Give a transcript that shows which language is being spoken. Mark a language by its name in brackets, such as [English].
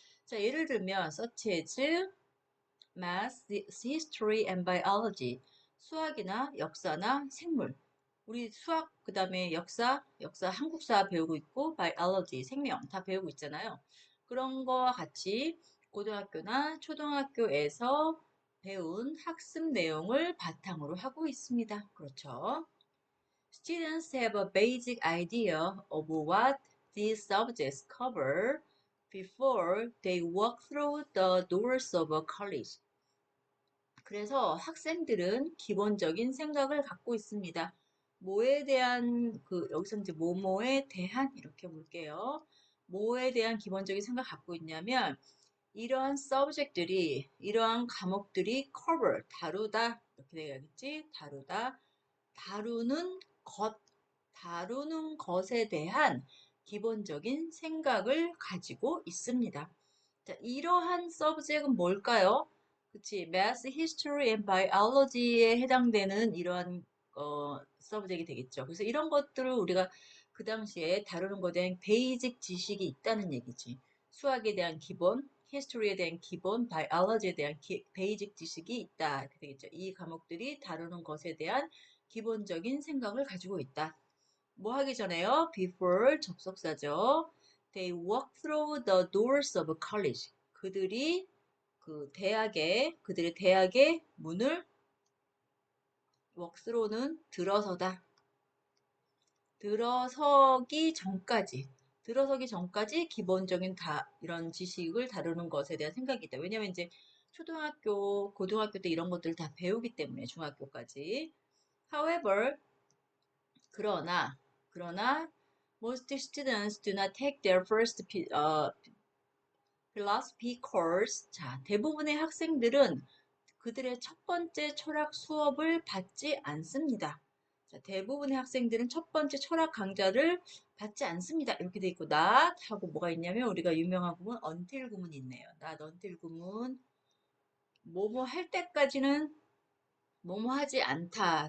[Korean] 자, 예를 들면 [English] such as math, history and biology [Korean] 수학이나 역사나 생물 우리 수학 그다음에 역사 한국사 배우고 있고 biology 생명 다 배우고 있잖아요. 그런 거와 같이 고등학교나 초등학교에서 배운 학습 내용을 바탕으로 하고 있습니다. 그렇죠? [English] Students have a basic idea of what these subjects cover before they walk through the doors of a college. [Korean] 그래서 학생들은 기본적인 생각을 갖고 있습니다. 뭐에 대한 여기서 이제 뭐뭐에 대한 이렇게 볼게요. 뭐에 대한 기본적인 생각 갖고 있냐면 이러한 subject들이 이러한 과목들이 cover 다루다 이렇게 되겠지 다루다 다루는 다루는 것에 대한 기본적인 생각을 가지고 있습니다. 자, 이러한 subject은 뭘까요? 그치, Math, History and Biology에 해당되는 이러한 subject이 되겠죠. 그래서 이런 것들을 우리가 그 당시에 다루는 것에 대한 베이직 지식이 있다는 얘기지. 수학에 대한 기본, 히스토리에 대한 기본, 바이올로지에 대한 베이직 지식이 있다. 이렇게 되겠죠. 이 과목들이 다루는 것에 대한 기본적인 생각을 가지고 있다. 뭐 하기 전에요? [English] Before [Korean] 접속사죠. [English] They walk through the doors of college. [Korean] 그들이 그들의 대학의 문을 웍스로는 들어서다. 들어서기 전까지 기본적인 이런 지식을 다루는 것에 대한 생각이 있다. 왜냐면 이제 초등학교, 고등학교 때 이런 것들을 다 배우기 때문에 중학교까지. [English] However, [Korean] 그러나 [English] most students do not take their first philosophy course. [Korean] 자, 대부분의 학생들은 그들의 첫 번째 철학 수업을 받지 않습니다. 자, 대부분의 학생들은 첫 번째 철학 강좌를 받지 않습니다. 이렇게 돼 있고 not 하고 뭐가 있냐면 우리가 유명한 구문 until 구문이 있네요. not until 구문 뭐뭐 할 때까지는 뭐뭐 하지 않다.